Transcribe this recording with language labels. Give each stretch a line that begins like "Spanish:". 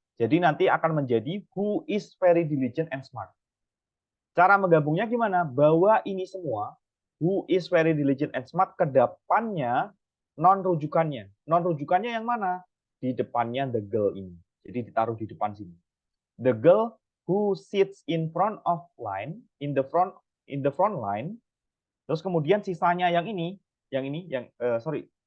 Indonesian: Jadi nanti akan menjadi
English: who is very diligent and smart.
Indonesian: Cara menggabungnya gimana? Bawa ini semua
English: who is very diligent and smart
Indonesian: ke depannya non rujukannya. Non rujukannya yang mana? Di depannya the girl ini. Jadi ditaruh di depan sini.
English: The girl who sits in front of line in the front line.
Indonesian: Terus kemudian sisanya yang ini sorry.